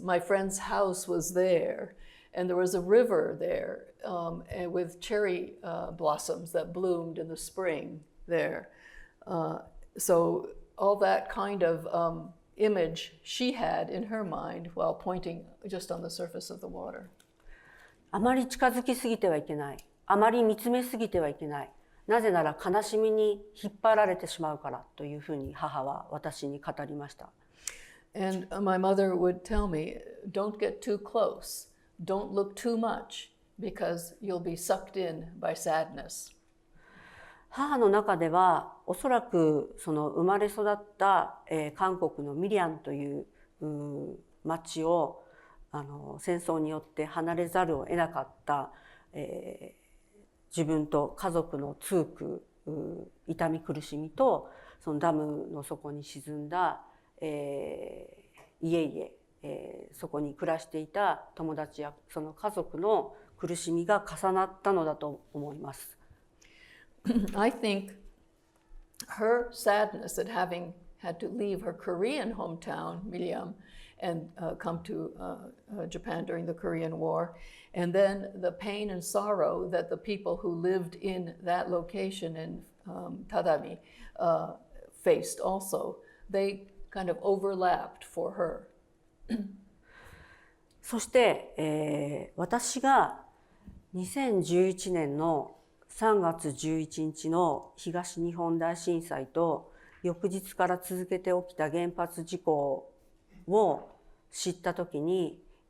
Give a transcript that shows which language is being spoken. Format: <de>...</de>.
<en>My friend's house was there, and there was a river there and with cherry blossoms that bloomed in the spring there. So all that kind of image she had in her mind while pointing just on the surface of the water.</en> <ja>あまり近づきすぎてはいけない。あまり見つめすぎてはいけない。なぜなら悲しみに引っ張られてしまうからというふうに母は私に語りました。</ja> <en>And my mother would tell me, don't get too close, don't look too much, because you'll be sucked in by sadness.</en> <ja>母の中ではおそらくその生まれ育った、韓国のミリアンという町を戦争によって離れざるを得なかった、自分と家族の痛苦、痛み苦しみとそのダムの底に沈んだ、家々、そこに暮らしていた友達やその家族の苦しみが重なったのだと思います。</ja> <en>I think her sadness at having had to leave her Korean hometown, Miryam, and come to Japan during the Korean War, and then the pain and sorrow that the people who lived in that location in Tadami faced also, they kind of overlapped for her.</en> <ja>そして、私が 2011年の3月11日の東日本大震災と翌日から続けて起きた原発事故を知ったときに、</ja>